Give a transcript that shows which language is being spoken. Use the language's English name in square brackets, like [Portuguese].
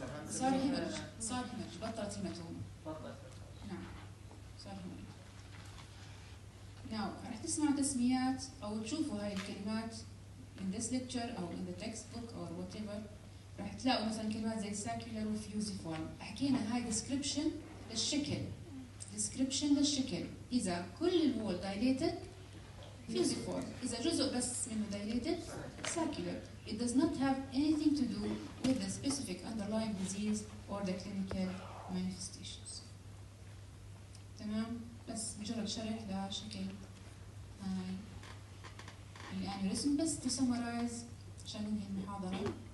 [Arabic] صار هيمرج، بطلت هيماتوما. بطلت. نعم صار هيمرج. [English] Now [Arabic] رح تسمعوا تسميات أو تشوفوا هاي الكلمات [English] in this lecture أو in the textbook or whatever. [Arabic] رح تلاقوا مثلا كلمات زي circular وfusiform. حكينا هاي description للشكل. description للشكل. إذا كل الوول dilated fusiform. إذا جزء بس منه dilated circular. [English] It does not have anything to do with the specific underlying disease or the clinical manifestations. [Arabic] تمام؟ بس مجرد شرح لشكل هاي الانيوريزم. بس [English] to summarize [Arabic] عشان ننهي المحاضرة.